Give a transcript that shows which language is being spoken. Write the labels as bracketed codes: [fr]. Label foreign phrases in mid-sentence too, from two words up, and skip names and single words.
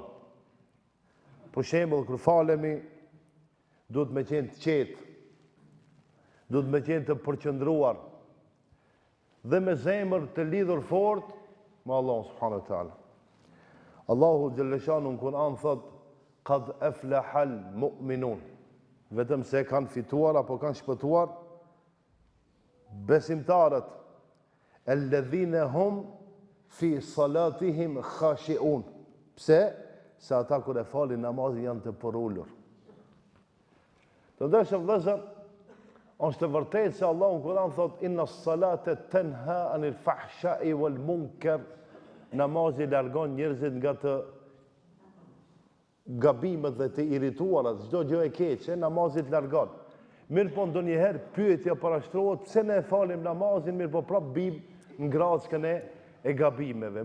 [sq] Për shembull, kur falemi, duhet me qenë të qetë, duhet me qenë të përqendruar dhe me zemër të lidhur fort me [ar] الله سبحانه وتعالى. [sq] Allahu xhalleshanu në Kur'an thot: [ar] "قد أفلح المؤمنون." [sq] Vetëm se kanë fituar apo kanë shpëtuar besimtarët, [ar] الذين هم في صلاتهم خاشعون. [sq] Pse? Se ata kur e falin namazin janë të porulur. Të ndershëm vëllezër, është e vërtetë se Allahu në Kur'an thot: [ar] "إن الصلاة تنهى عن الفحشاء والمنكر." [sq] Namazi largon njerëzit nga të gabimet dhe të irrituarat, çdo gjë e keqe, namazi të largon. Mirë po ndonjëherë pyetja parashtrohet, pse ne falim namazin, mirë po prap bim në grackën e gabimeve.